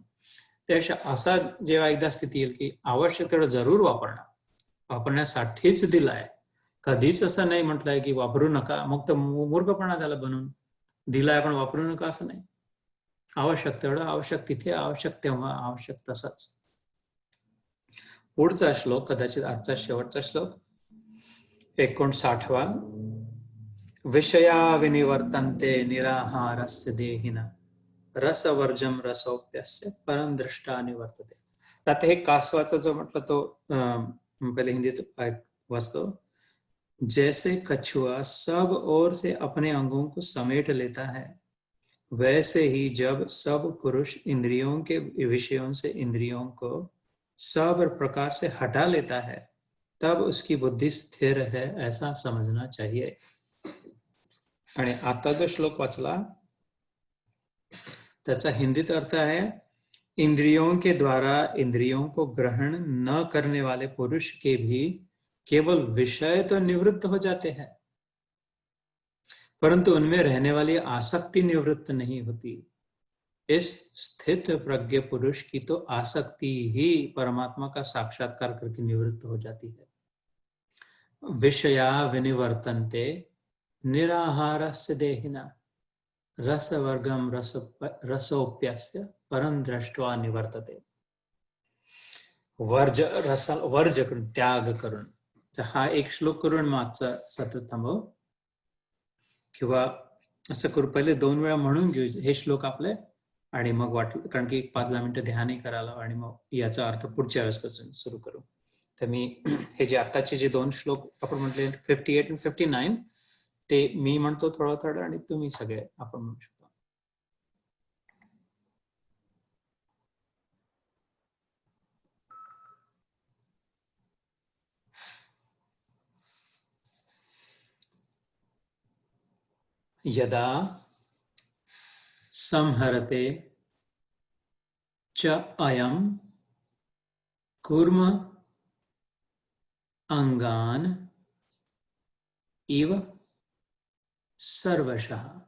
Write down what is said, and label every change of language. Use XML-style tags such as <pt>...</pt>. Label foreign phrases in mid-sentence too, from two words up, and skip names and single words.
<mr>त्यापेक्षा असा जेव्हा एकदा स्थिती येईल की आवश्यक तेवढं जरूर वापरण्यासाठीच दिलाय, कधीच असं नाही म्हटलंय की वापरू नका, मग तर मूर्खपणा झाला बनून. दिलाय पण वापरू नका असं नाही, आवश्यक तेवढं, आवश्यक तिथे, आवश्यक तेव्हा, आवश्यक तसंच. पुढचा श्लोक, कदाचित आजचा शेवटचा श्लोक, 59वा.</mr> <sa>विषया विनिवर्तन्ते निराहारस्य देहिन, रसवर्जम रसोप्यस्य परम दृष्टा निवर्तते.</sa> <mr>आता हे कासवाचा जो म्हटलं तो पहले हिंदीत वाचतो.</mr> <hi>जैसे कछुआ सब ओर से अपने अंगों को समेट लेता है, वैसे ही जब सब पुरुष इंद्रियों के विषयों से इंद्रियों को सब प्रकार से हटा लेता है, तब उसकी बुद्धि स्थिर है, ऐसा समझना चाहिए.</hi> <mr>आणि आता जो श्लोक वाचला त्याचा हिंदीत अर्थ आहे,</mr> <hi>इंद्रियों के द्वारा इंद्रियों को ग्रहण न करने वाले पुरुष के भी केवल विषय तो निवृत्त हो जाते हैं, परंतु उनमें रहने वाली आसक्ति निवृत्त नहीं होती. इस स्थित प्रज्ञ पुरुष की तो आसक्ति ही परमात्मा का साक्षात्कार करके निवृत्त हो जाती है.</hi> <sa>विषया विनिवर्तन्ते निराहारस्य देहिना, रसवर्गम रसोप्यस्य परम दृष्ट्वा निवर्तते.</sa> <mr>वर्ज करून, त्याग करून. तर हा एक श्लोक करून मागचा सतत थांबव, किंवा असं करू, पहिले 2 वेळा म्हणून घेऊ हे श्लोक आपले आणि मग वाटलं, कारण की 5-10 मिनिटं ध्यानही करायला, आणि मग याचा अर्थ पुढच्या वेळेसपासून सुरू करू. तर मी हे जे आताचे जे 2 श्लोक आपण म्हटले 58 आणि 59, ते मी म्हणतो थोडं थोडं आणि तुम्ही सगळे आपण म्हणू शकतो.</mr> <sa>यदा संहरते च अयं कूर्म अंगान इव सर्वशः.</sa>